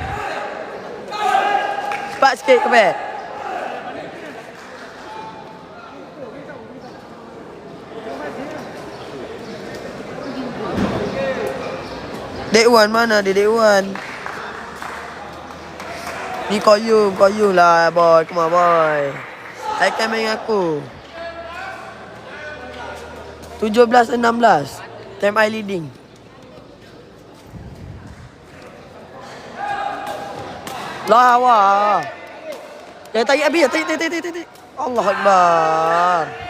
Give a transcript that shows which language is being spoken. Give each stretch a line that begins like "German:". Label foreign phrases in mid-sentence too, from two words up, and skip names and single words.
Malay: Cepat sikit ke pek. Dek Wan mana dia Dek Wan? Ni koyum lah boy.
English: Come on boy.
Malay: Akan main aku. 17-16.
English: Time I leading. Lawa.
Malay: Ya tarik habis. Tarik.
Arabic: الله أكبر.